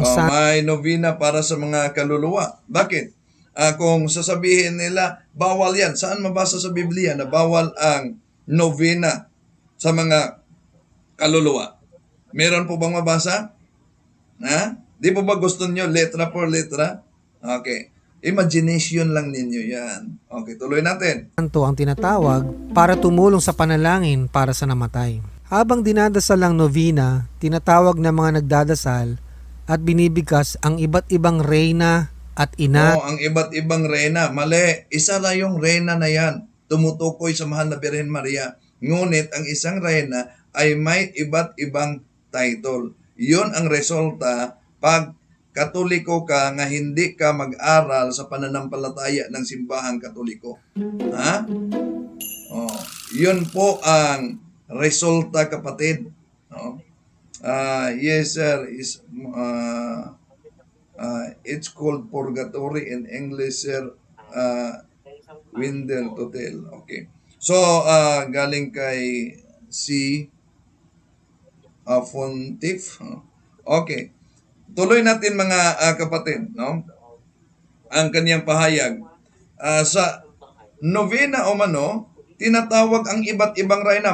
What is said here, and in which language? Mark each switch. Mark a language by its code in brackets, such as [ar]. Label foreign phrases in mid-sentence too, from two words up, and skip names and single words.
[tl] May novena para sa mga kaluluwa. Bakit? Kung sasabihin nila, bawal yan. Saan mabasa sa Biblia na bawal ang novena sa mga kaluluwa? Meron po bang mabasa? Di po ba gusto nyo [es] letra por letra? [tl] Okay. Imagination lang ninyo yan. Okay, tuloy natin. Santo ang tinatawag para tumulong sa panalangin para sa namatay. Habang dinadasal ang novena, tinatawag ng mga nagdadasal at binibigkas ang iba't ibang reyna at ina. Ang iba't ibang reyna. Mali. Isa na yung reyna na yan. Tumutukoy sa mahal na Birhen Maria. Ngunit ang isang reyna ay may iba't ibang title. Yun ang resulta pag Katoliko ka nga hindi ka mag-aral sa pananampalataya ng simbahang Katoliko. Ha? Yun po ang resulta, kapatid. [en] Yes, sir. It's called purgatory in English, sir. Windel to tell. Okay. [tl] So, galing kay si Fontif. Okay. Tuloy natin mga kapatid, no? Ang kaniyang pahayag. Sa novena o mano, tinatawag ang iba't ibang reyna.